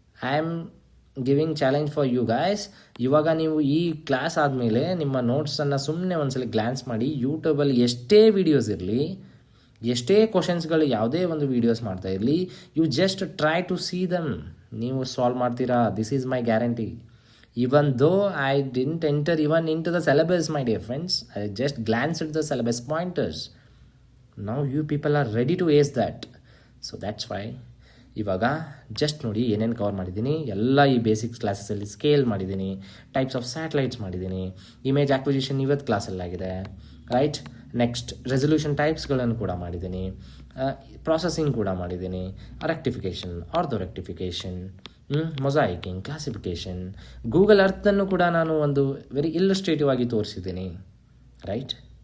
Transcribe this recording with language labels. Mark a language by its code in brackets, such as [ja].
[en] I am giving challenge for you guys. [kn] ಇವಾಗ ನೀವು ಈ ಕ್ಲಾಸ್ ಆದಮೇಲೆ ನಿಮ್ಮ ನೋಟ್ಸನ್ನು ಸುಮ್ಮನೆ ಒಂದ್ಸಲ ಗ್ಲಾನ್ಸ್ ಮಾಡಿ. ಯೂಟ್ಯೂಬಲ್ಲಿ ಎಷ್ಟೇ ವೀಡಿಯೋಸ್ ಇರಲಿ, ಎಷ್ಟೇ ಕ್ವಶನ್ಸ್ಗಳು ಯಾವುದೇ ಒಂದು ವೀಡಿಯೋಸ್ ಮಾಡ್ತಾ ಇರಲಿ, [en] You just try to see them. [kn] ನೀವು ಸಾಲ್ವ್ ಮಾಡ್ತೀರಾ, [en] This is my guarantee. Even though I didn't enter even into the syllabus, my dear friends, I just glanced at the syllabus pointers. Now you people are ready to ace that. So that's why [kn] ಇವಾಗ just ನೋಡಿ ಏನೇನು cover ಮಾಡಿದ್ದೀನಿ. ಎಲ್ಲ ಈ basics ಕ್ಲಾಸಸಲ್ಲಿ scale ಮಾಡಿದ್ದೀನಿ, types of satellites ಮಾಡಿದ್ದೀನಿ, image acquisition ಇವತ್ತು ಕ್ಲಾಸಲ್ಲಾಗಿದೆ, right? Next resolution ಟೈಪ್ಸ್ಗಳನ್ನು ಕೂಡ ಮಾಡಿದ್ದೀನಿ, ಪ್ರಾಸೆಸಿಂಗ್ ಕೂಡ ಮಾಡಿದ್ದೀನಿ, rectification, ortho rectification, ಮೊಸಾಯಿಕಿಂಗ್, classification, Google ಅರ್ಥನ್ನು ಕೂಡ ನಾನು ಒಂದು ವೆರಿ ಇಲ್ಲಸ್ಟ್ರೇಟಿವ್ ಆಗಿ ತೋರಿಸಿದ್ದೀನಿ, ರೈಟ್?